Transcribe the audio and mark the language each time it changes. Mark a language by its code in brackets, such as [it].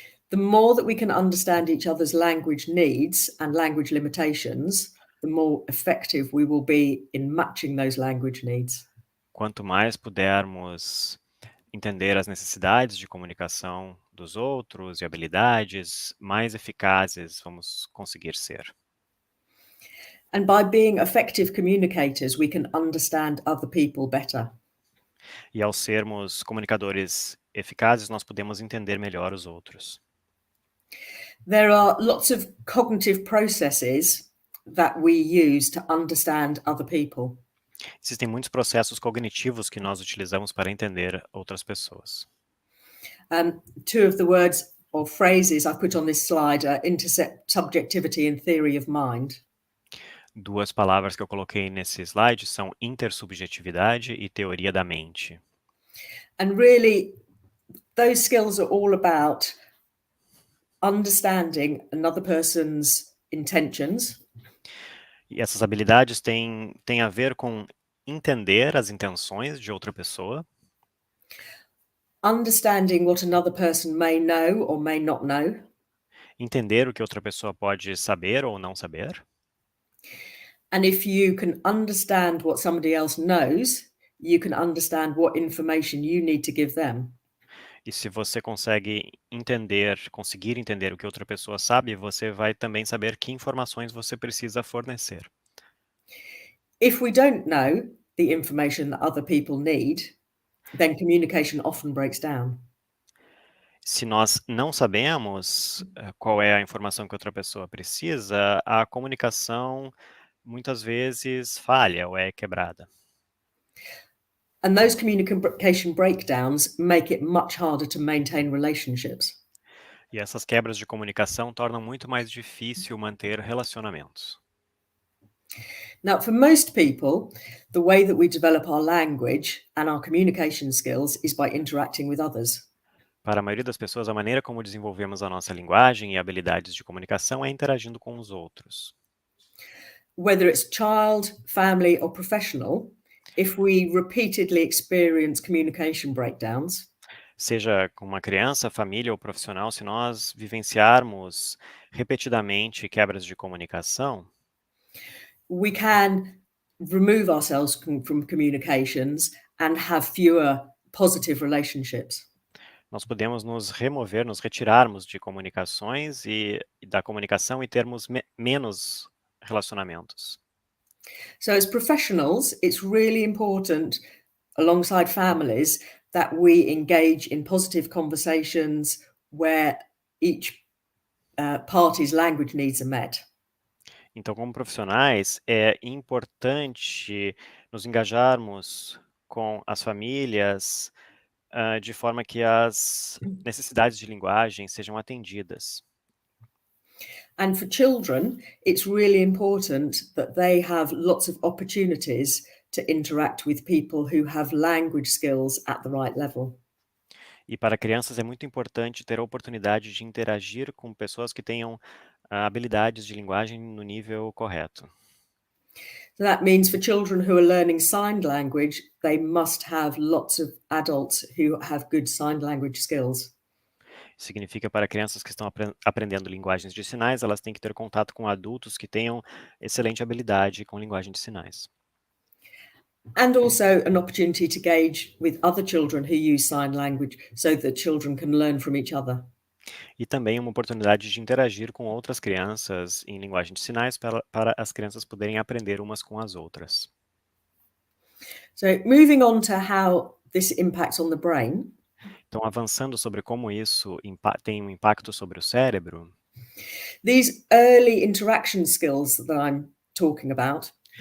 [en] The more that we can understand each other's language needs and language limitations, the more effective we will be in matching those language needs. [pt] Quanto mais pudermos entender as necessidades de comunicação dos outros e habilidades, mais eficazes vamos conseguir ser. [en] And by being effective communicators, we can understand other people better. [pt] E ao sermos comunicadores eficazes, nós podemos entender melhor os outros. [en] There are lots of cognitive processes that we use to understand other people. [pt] Existem muitos processos cognitivos que nós utilizamos para entender outras pessoas. [en] Two of the words or phrases I put on this slide are intersubjectivity and theory of mind. [pt] Duas palavras que eu coloquei nesse slide são intersubjetividade e teoria da mente. [en] And really, those skills are all about understanding another person's intentions. [pt] E essas habilidades têm a ver com entender as intenções de outra pessoa, [en] Understanding what another person may know or may not know. [pt] entender o que outra pessoa pode saber ou não saber. [en] And if you can understand what somebody else knows, you can understand what information you need to give them. [pt] E se você conseguir entender o que outra pessoa sabe, você vai também saber que informações você precisa fornecer. [en] If we don't know the information that other people need, then communication often breaks down. [pt] Se nós não sabemos qual é a informação que outra pessoa precisa, a comunicação muitas vezes falha ou é quebrada. [en] And those communication breakdowns make it much harder to maintain relationships. [pt] E essas quebras de comunicação tornam muito mais difícil manter relacionamentos. [en] Now, for most people, the way that we develop our language and our communication skills is by interacting with others. [pt] Para a maioria das pessoas, a maneira como desenvolvemos a nossa linguagem e habilidades de comunicação é interagindo com os outros. [en] Whether it's child, family, or professional, if we repeatedly experience communication breakdowns, [pt] Seja com uma criança, família ou profissional, se nós vivenciarmos repetidamente quebras de comunicação, [en] we can remove ourselves from communications and have fewer positive relationships. [pt] nós podemos nos retirarmos de comunicações e da comunicação e termos menos relacionamentos. [en] So as professionals, it's really important, alongside families, that we engage in positive conversations where each party's language needs are met. [pt] Então, como profissionais, é importante nos engajarmos com as famílias de forma que as necessidades de linguagem sejam atendidas. [en] And for children, it's really important that they have lots of opportunities to interact with people who have language skills at the right level. [pt] E para crianças é muito importante ter a oportunidade de interagir com pessoas que tenham habilidades de linguagem no nível correto. [en] So that means for children who are learning sign language, they must have lots of adults who have good sign language skills. [pt] Significa para crianças que estão aprendendo linguagens de sinais, elas têm que ter contato com adultos que tenham excelente habilidade com linguagem de sinais. [en] And also an opportunity to engage with other children who use sign language so that children can learn from each other. [pt] E também uma oportunidade de interagir com outras crianças em linguagem de sinais para as crianças poderem aprender umas com as outras. [en] So moving on to how this impacts on the brain. [pt] Então, avançando sobre como isso tem um impacto sobre o cérebro, [en] These early interaction skills that I'm talking about